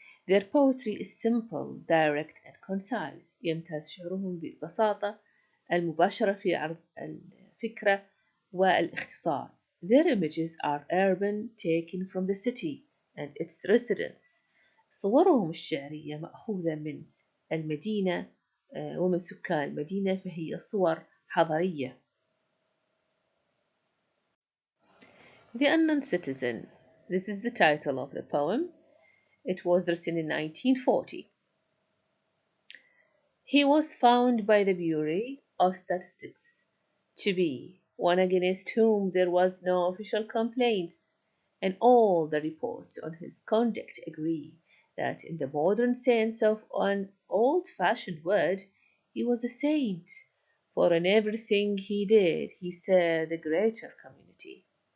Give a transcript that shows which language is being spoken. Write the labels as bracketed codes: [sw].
[en] Their poetry is simple, direct and concise. [ar] يمتاز شعرهم بالبساطة المباشرة في عرض الفكرة والاختصار. [en] Their images are urban, taken from the city and its residents. [ar] صورهم الشعرية مأخوذة من المدينة ومن سكان المدينة، فهي صور حضرية. [en] The Unknown Citizen. This is the title of the poem. It was written in 1940. He was found by the Bureau of Statistics to be one against whom there was no official complaints, and all the reports on his conduct agree that in the modern sense of an old-fashioned word, he was a saint, for in everything he did he served the greater community.